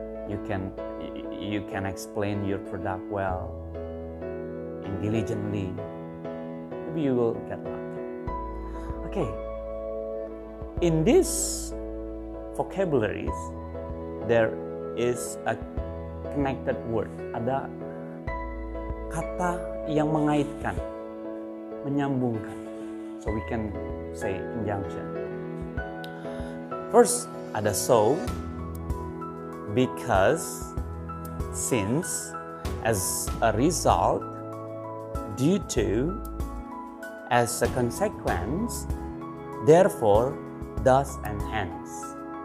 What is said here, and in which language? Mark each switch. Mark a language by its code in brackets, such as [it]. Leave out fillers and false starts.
[en] You can explain your product well and diligently. Maybe you will get luck. Okay. In these vocabularies, there is a connected word. [id] Ada kata yang mengaitkan, menyambungkan. [en] So we can say conjunction. First, ada so, because, since, as a result, due to, as a consequence, therefore, thus, and hence.